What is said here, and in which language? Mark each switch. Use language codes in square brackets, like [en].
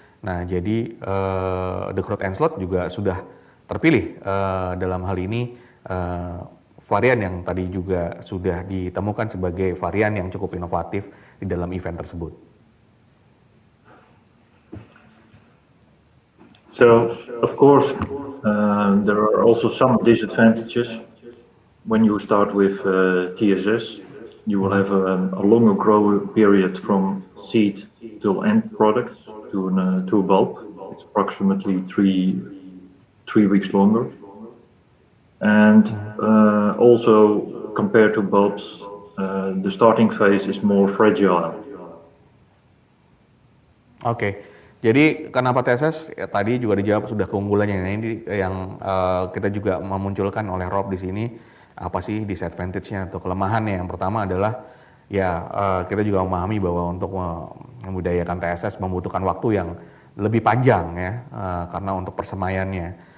[id] Nah, jadi de Groot-en-Slot juga sudah terpilih dalam hal ini varian yang tadi juga sudah ditemukan sebagai varian yang cukup inovatif di dalam event tersebut. [en] So, of course, there are also some disadvantages when you start with TSS. You will have a longer growth period from seed till end product to a bulb. It's approximately three weeks longer. And also compared to bulbs, the starting phase is more fragile. [id] Oke. Jadi kenapa TSS tadi juga dijawab sudah keunggulannya. Nah, ini yang kita juga memunculkan oleh Rob di sini, apa sih disadvantage-nya atau kelemahannya. Yang pertama adalah ya kita juga memahami bahwa untuk membudidayakan TSS membutuhkan waktu yang lebih panjang ya, karena untuk persemaiannya.